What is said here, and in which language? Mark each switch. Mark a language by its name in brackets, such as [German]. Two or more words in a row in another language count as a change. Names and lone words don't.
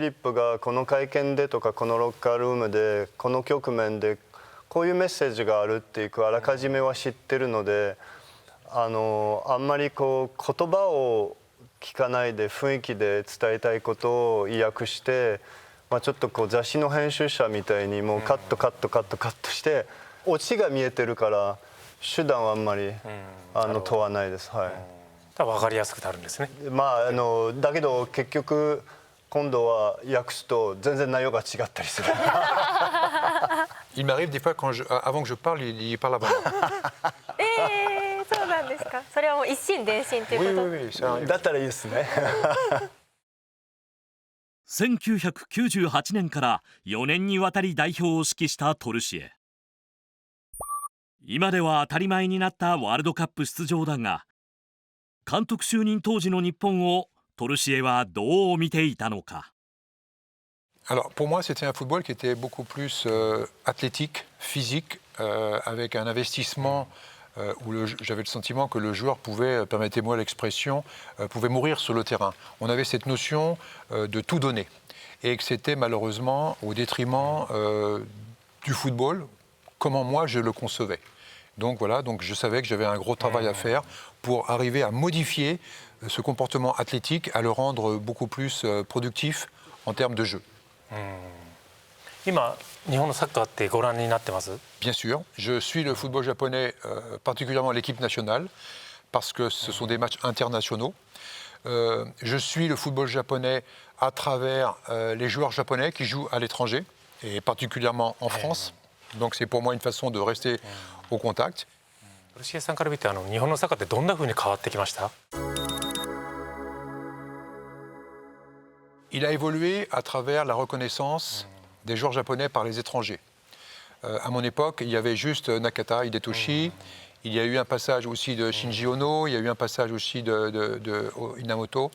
[Japanese] リップがこの会見でとかこのロッカールームでこの局面でこういうメッセージがあるっていうあらかじめは知ってるので、あんまりこう言葉を聞かないで雰囲気で伝えたいことを意訳して、ちょっとこう雑誌の編集者みたいにもうカットしてオチが見えてるから手段はあんまり問わないです。はい。分かりやすくなるんですね。だけど結局今度は訳すと全然内容が違ったりする。 [French] Il m'arrive des fois avant que je parle, il parle avant. [Japanese] そうなんですか。それはもう一心伝心ということ。だったらいいですね。 1998年から4年にわたり代表を指揮したトルシエ。今では当たり前になったワールドカップ出場だが、監督就任当時の日本をトルシエはどう見ていたのか。 [French] Alors, pour moi, c'était un football qui était beaucoup plus athlétique, physique, avec un investissement où j'avais le sentiment que le joueur pouvait, permettez-moi l'expression, pouvait mourir sur le terrain. On avait cette notion de tout donner. Et que c'était malheureusement au détriment du football, comment moi je le concevais. Donc voilà, donc je savais que j'avais un gros travail à faire pour arriver à modifier ce comportement athlétique, à le rendre beaucoup plus productif en termes de jeu. [Japanese] 今日本のサッカーってご覧になってます？ [French] Bien sûr, je suis le football japonais, particulièrement l'équipe nationale, parce que ce sont des matchs internationaux. Je suis le football japonais à travers les joueurs japonais qui jouent à l'étranger, et particulièrement en France. Donc c'est pour moi une façon de rester au contact. [Japanese] トルシエさんから見て日本のサッカーってどんな風に変わってきました？ [French] Il a évolué à travers la reconnaissance des joueurs japonais par les étrangers. À mon époque, il y avait juste Nakata, Hidetoshi. Il y a eu un passage aussi de Shinji Ono, il y a eu un passage aussi de Inamoto.